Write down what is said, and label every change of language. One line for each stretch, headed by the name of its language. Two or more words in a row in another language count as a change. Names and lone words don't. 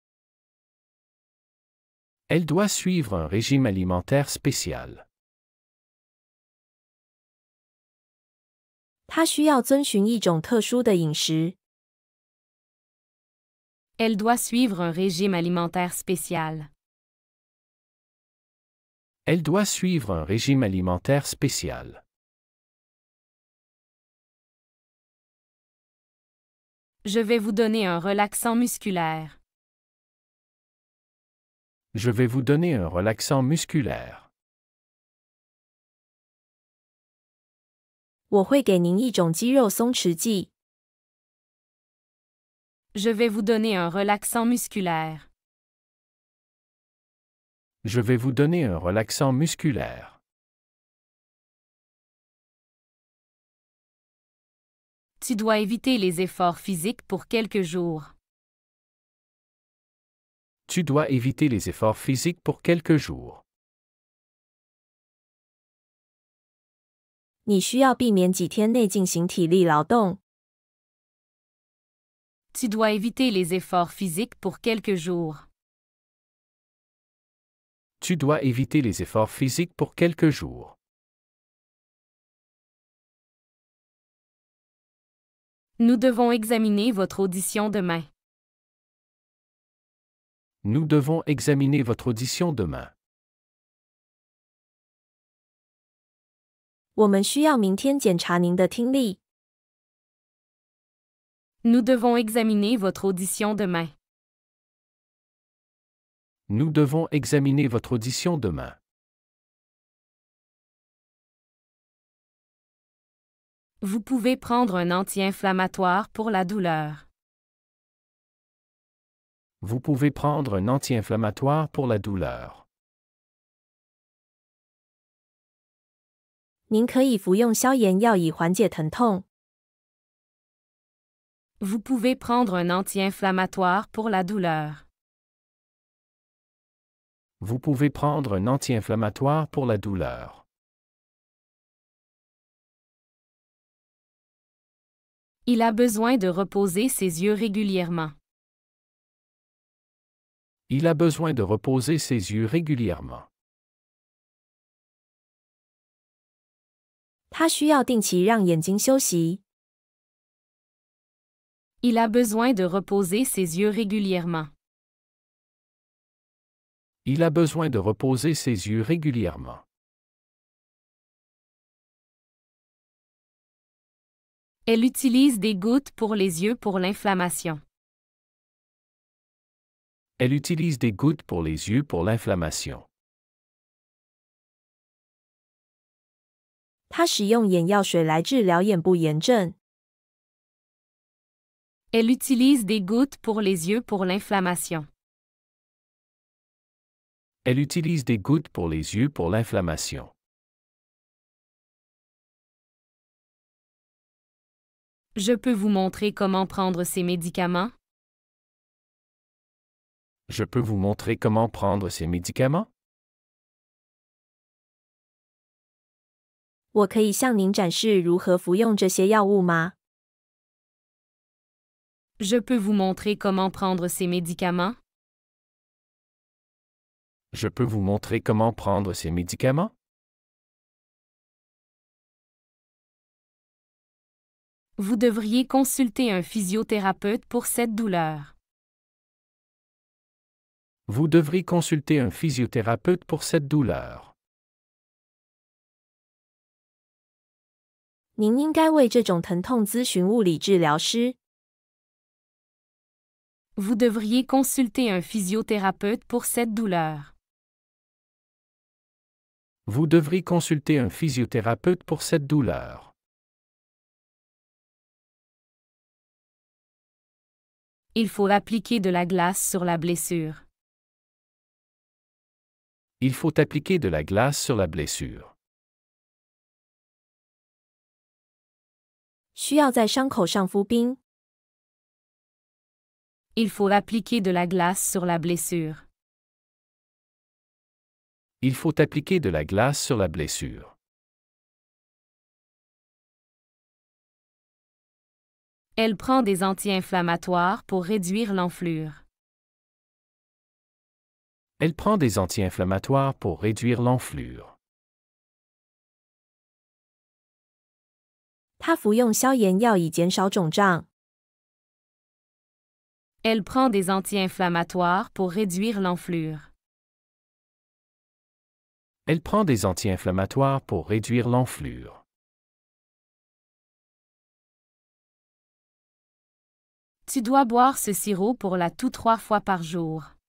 French: Elle doit suivre un régime alimentaire spécial.
Chinese: 他需要遵循一种特殊的饮食。
French: Elle doit suivre un régime alimentaire spécial. Elle doit suivre un régime alimentaire spécial. Je vais vous donner un relaxant musculaire. Je vais vous donner un relaxant musculaire.
Chinese: 我会给您一种肌肉松弛剂。
French: Je vais vous donner un relaxant musculaire. Je vais vous donner un relaxant musculaire. Tu dois éviter les efforts physiques pour quelques jours. Tu dois éviter les efforts physiques pour quelques jours.
Chinese: 你需要避免几天内进行体力劳动。
French: Tu dois éviter les efforts physiques pour quelques jours. Tu dois éviter les efforts physiques pour quelques jours. Nous devons examiner votre audition demain. Nous devons examiner votre audition demain.
Chinese: 我们需要明天检查您的听力。
French: Nous devons examiner votre audition demain. Nous devons examiner votre audition demain. Vous pouvez prendre un anti-inflammatoire pour la douleur. Vous pouvez prendre un anti-inflammatoire pour la douleur.
Chinese: 您可以服用消炎药以缓解疼痛。
French: Vous pouvez prendre un anti-inflammatoire pour la douleur. Vous pouvez prendre un anti-inflammatoire pour la douleur. Il a besoin de reposer ses yeux régulièrement. Il a besoin de reposer ses yeux régulièrement.
Chinese: 他需要定期让眼睛休息。
French: Il a besoin de reposer ses yeux régulièrement. Il a besoin de reposer ses yeux régulièrement. Elle utilise des gouttes pour les yeux pour l'inflammation. Elle utilise des gouttes pour les yeux pour l'inflammation.
Chinese: 他使用眼药水来治疗眼部炎症。
French: Elle utilise des gouttes pour les yeux pour l'inflammation. Elle utilise des gouttes pour les yeux pour l'inflammation. Je peux vous montrer comment prendre ces médicaments? Je peux vous montrer comment prendre ces médicaments?
Chinese: 我可以向您展示如何服用这些药物吗？
French: Je peux vous montrer comment prendre ces médicaments? Je peux vous montrer comment prendre ces médicaments? Vous devriez consulter un physiothérapeute pour cette douleur. Vous devrez consulter un physiothérapeute pour cette douleur.
Chinese: 您应该为这种疼痛咨询物理治疗师。
French: Vous devriez consulter un physiothérapeute pour cette douleur. Vous devrez consulter un physiothérapeute pour cette douleur. Il faut appliquer de la glace sur la blessure. Il faut appliquer de la glace sur la blessure.
Chinese: 需要在伤口上敷冰。
French: Il faut appliquer de la glace sur la blessure. Il faut appliquer de la glace sur la blessure. Elle prend des anti-inflammatoires pour réduire l'enflure. Elle prend des anti-inflammatoires pour réduire l'enflure.
Chinese: 他服用消炎药以减少肿胀。
French: Elle prend des anti-inflammatoires pour réduire l'enflure. Elle prend des anti-inflammatoires pour réduire l'enflure. Tu dois boire ce sirop pour la toux 3 fois par jour.